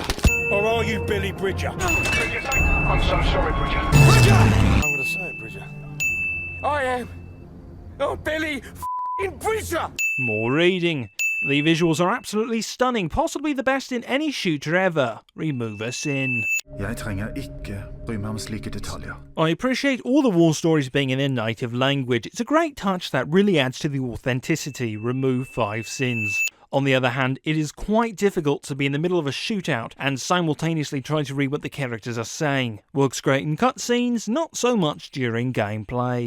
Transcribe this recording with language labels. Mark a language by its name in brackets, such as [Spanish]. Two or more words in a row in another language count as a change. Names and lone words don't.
[English] Or are you Billy Bridger? I'm so sorry, Bridger. Bridger! I'm gonna say it, Bridger. I am. Oh, Billy f***ing Bridger! More reading. The visuals are absolutely stunning, possibly the best in any shooter ever. Remove a sin. [Norwegian] Jeg trenger ikke bry meg om slike detaljer. [English] I appreciate all the war stories being in their native language. It's a great touch that really adds to the authenticity. Remove 5 sins. On the other hand, it is quite difficult to be in the middle of a shootout and simultaneously try to read what the characters are saying. Works great in cutscenes, not so much during gameplay.